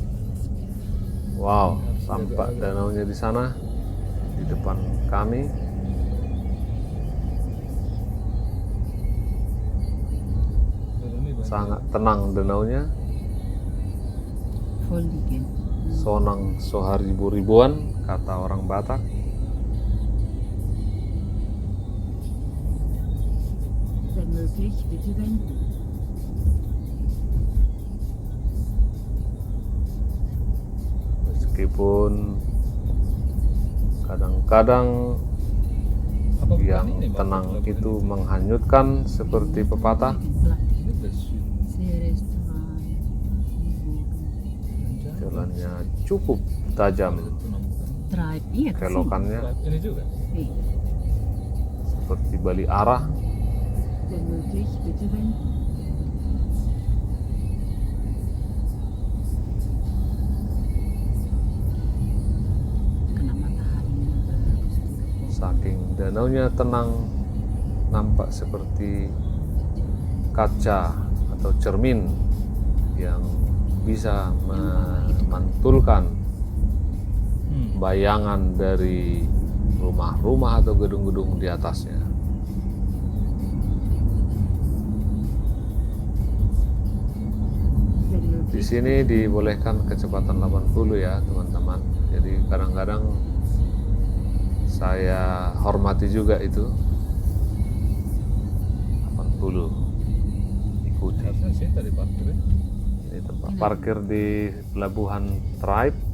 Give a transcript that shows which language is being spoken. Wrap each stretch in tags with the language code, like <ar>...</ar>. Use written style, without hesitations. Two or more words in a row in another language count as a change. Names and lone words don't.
<id>Wow, tampak danaunya di sana di depan kami. Sangat tenang danaunya. Volligen.</id> <btk>Sonang soharibu-ribuan</btk> <id>kata orang Batak.</id> <de>Wenn möglich bitte wenden.</de> <id>Meskipun kadang-kadang yang tenang itu menghanyutkan seperti pepatah, Saya restoran. jalannya cukup tajam, Drive, iya ke sini. kelokannya Ini juga. Iya. seperti balik arah.</id> <de>Wenn möglich bitte wenden.</de> <id>Kena mataharinya bagus tuh. Saking danaunya tenang, nampak seperti kaca atau cermin yang bisa memantulkan bayangan dari rumah-rumah atau gedung-gedung di atasnya.</id> <de>Wenn möglich.</de> <id>Di sini dibolehkan kecepatan 80 ya teman-teman. Jadi kadang-kadang saya hormati juga itu 80. Ikuti. Harusnya sih tadi parkir. Ini tempat parkir di pelabuhan Tribe.</id>